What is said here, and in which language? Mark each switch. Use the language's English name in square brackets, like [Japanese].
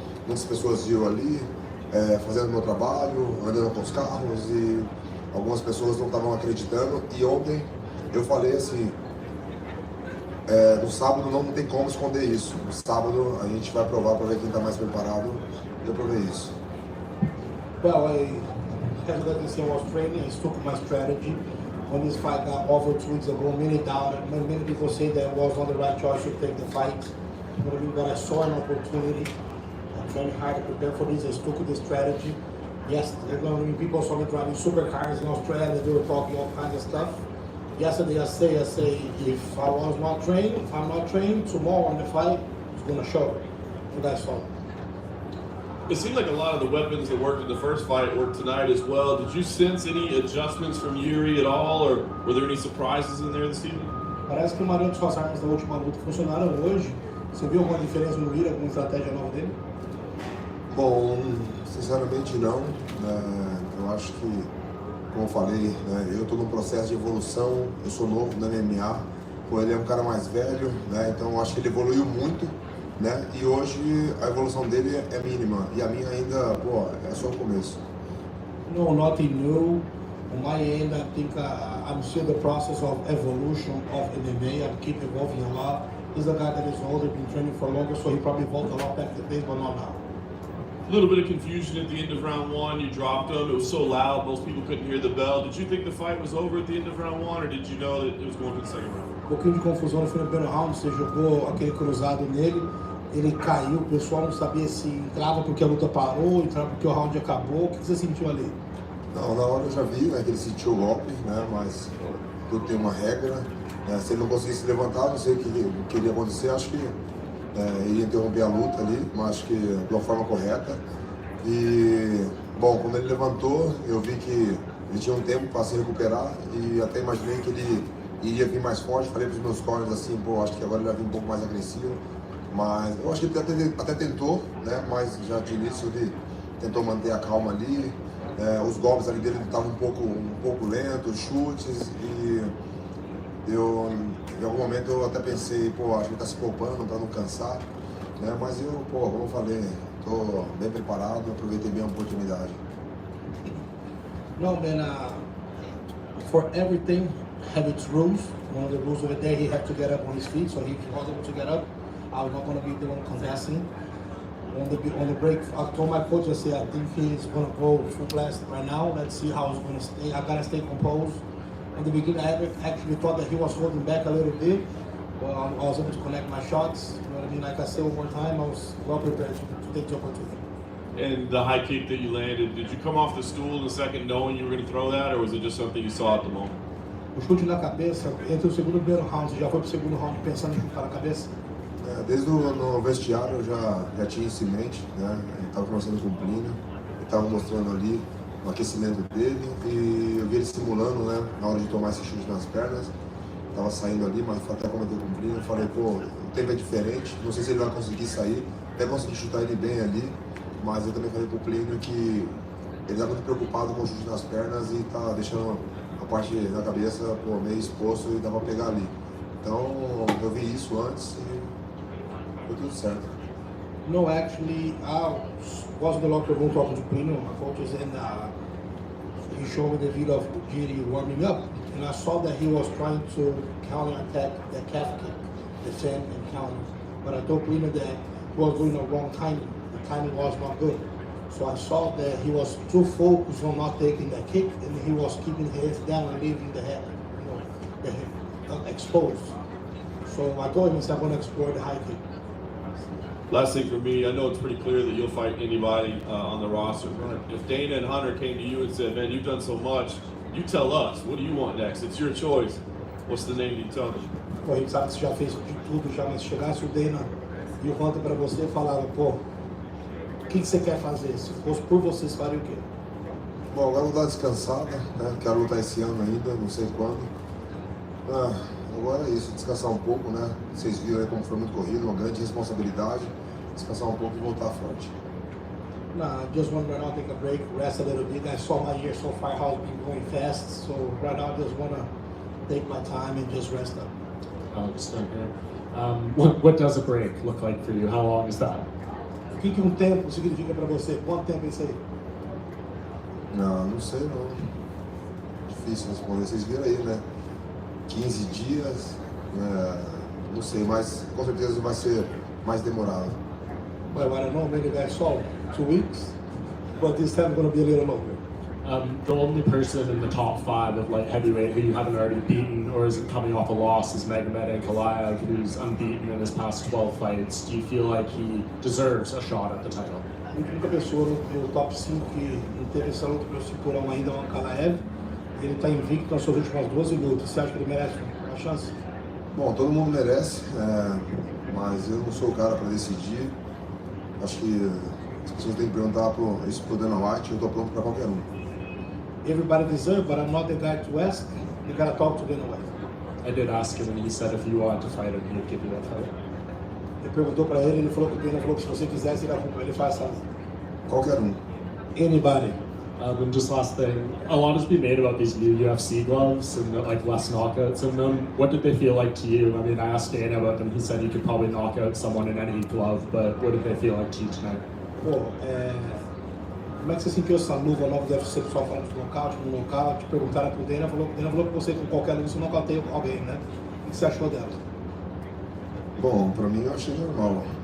[Portuguese] Muitas pessoas viam ali, fazendo meu trabalho, andando com os carros e algumas pessoas não estavam acreditando. E ontem eu falei assim, no sábado não tem como esconder isso. No sábado a gente vai provar para ver quem está mais preparado. E eu provei isso. [English] Well, as I said, I was training, I stuck with my strategy. When this fight got over 2 weeks ago, many doubted, many people say that it was not the right choice to take the fight. But I saw an opportunity. I'm trying hard to prepare for this. I stuck with the strategy. Yes, people saw me driving supercars in Australia. They were talking all kinds of stuff. Yesterday I say, if I was not trained, if I'm not trained, tomorrow in the fight, it's gonna show. And that's all. It seemed like a lot of the weapons that worked in the first fight worked tonight as well. Did you sense any adjustments from Yuri at all, or were there any surprises in there this evening? [Portuguese] Parece que a maioria de suas armas da última luta funcionaram hoje. Você viu alguma diferença no Yuri, alguma estratégia nova dele? Bom, sinceramente não. Eu acho que, como eu falei, eu estou num processo de evolução, eu sou novo na MMA, ele é um cara mais velho, então eu acho que ele evoluiu muito, e hoje a evolução dele é mínima, e a minha ainda, é só o começo. [English] No, nothing new. On my end, I think I'm still in the process of evolution of MMA. I keep evolving a lot. He's a guy that is older, been training for longer, so he probably evolved a lot back to the base, but not now. A little bit of confusion at the end of round one. You dropped him. It was so loud, most people couldn't hear the bell. Did you think the fight was over at the end of round one, or did you know that it was going to the second round? [Portuguese] Pouquinho de confusão no final do primeiro round, você jogou aquele cruzado nele, ele caiu, o pessoal não sabia se entrava porque a luta parou, entrava porque o round acabou. O que você sentiu ali? Não, na hora eu já vi que ele sentiu o golpe, mas tudo tem uma regra. Se ele não conseguisse levantar, não sei o que iria acontecer, acho que iria interromper a luta ali, mas acho que de uma forma correta. E, bom, quando ele levantou, eu vi que ele tinha um tempo para se recuperar e até imaginei que ele iria vir mais forte. Falei para os meus corners assim, acho que agora ele vai vir um pouco mais agressivo. Mas eu acho que ele até tentou, mas já de início ele tentou manter a calma ali. Os golpes ali dele estavam um pouco lentos, chutes, e eu, em algum momento eu até pensei, acho que ele está se poupando para não cansar, mas eu, como eu falei, estou bem preparado, aproveitei bem a oportunidade. [English] No, man, for everything have its rules. One of the rules over there, he had to get up on his feet, so he was able to get up. I was not going to be the one contesting. On the break, I told my coach, I said, I think he's going to go full blast right now. Let's see how he's going to stay. I got to stay composed. In the beginning, I actually thought that he was holding back a little bit. But I was able to connect my shots. You know what I mean? Like I said one more time, I was well prepared to take the opportunity. And the high kick that you landed, did you come off the stool in the second knowing you were going to throw that, or was it just something you saw at the moment? [Portuguese] O chute na cabeça, entre o segundo e o primeiro round, você já foi pro segundo round pensando em chutar na cabeça? Desde no vestiário eu já tinha isso em mente, Ele estava conversando com o Plínio, ele estava mostrando ali o aquecimento dele e eu vi ele simulando, na hora de tomar esse chute nas pernas. Estava saindo ali, mas até comentei com o Plínio, eu falei, o tempo é diferente, não sei se ele vai conseguir sair, até consegui chutar ele bem ali, mas eu também falei com o Plínio que ele está muito preocupado com o chute nas pernas e está deixando a parte da cabeça meio exposto e dá para pegar ali. Então eu vi isso antes e foi tudo certo. [English] No, actually, I was in the locker room talking to Plino, my coaches, and he showed me the video of Giri warming up. And I saw that he was trying to counter-attack the calf kick, defend and counter. But I told Plino that he was doing the wrong timing. The timing was not good. So I saw that he was too focused on not taking the kick, and he was keeping his head down and leaving the head, the head exposed. So I told him, I'm going to explore the high kick. Last thing for me, I know it's pretty clear that you'll fight anybody on the roster. If Dana and Hunter came to you and said, man, you've done so much, you tell us, what do you want next? It's your choice. What's the name you tell them? [Portuguese] Pô, a gente sabe que você já fez de tudo, já, mas se chegasse o Dana e o Hunter para você e falava, o que você quer fazer? Se fosse por vocês, faria o quê? Bom, agora eu vou dar descansada, quero lutar esse ano ainda, não sei quando. Agora é isso, descansar um pouco, Vocês viram aí como foi muito corrido, uma grande responsabilidade. Descansar um pouco e voltar forte. [English] Nah, just want right now to take a break, rest a little bit. I saw my year so far how it's been going fast, so right now I just want to take my time and just rest up. Alex, What does a break look like for you? How long is that? [Portuguese] O que tempo significa para você? Quanto tempo é isso aí? Não sei não. Difícil responder. Vocês viram aí, né? 15 dias, não sei, mas com certeza vai ser mais demorado. [English] Well, I don't know, maybe that's all. 2 weeks, but this time going to be a little longer. The only person in the top 5 of light heavyweight who you haven't already beaten or isn't coming off a loss is Magomed Ankalaev, who's unbeaten in his past 12 fights. Do you feel like he deserves a shot at the title? [Portuguese] A única pessoa no top 5 que não teve essa luta pelo cinturão ainda é o Ankalaev. Ele está invicto nas suas últimas 12 lutas. Você acha que ele merece uma chance? Bom, todo mundo merece, mas eu não sou o cara para decidir. Acho que as pessoas têm que perguntar isso pro Dana White. Eu estou pronto para qualquer um. [English] Everybody deserves, but I'm not the guy to ask. You gotta talk to Dana White. I did ask him, and he said if you wanted to fight him, he would give you that fight. [Portuguese] Ele perguntou para ele falou que o Dana falou que se você quisesse, ele faz essa. Qualquer um. [English] Anybody. And just last thing, a lot has been made about these new UFC gloves and like less knockouts in them. What did they feel like to you? I mean, I asked Dana about them. He said you could probably knock out someone in any glove, but what did they feel like to you tonight? [Portuguese] Pô, como é que você sentiu essa luva nova do UFC? O pessoal falando de nocaute, no nocaute, perguntaram pro Dana, falou que você com qualquer luva você nocauteia alguém, né? O que você achou dela? Bom, para mim eu achei normal.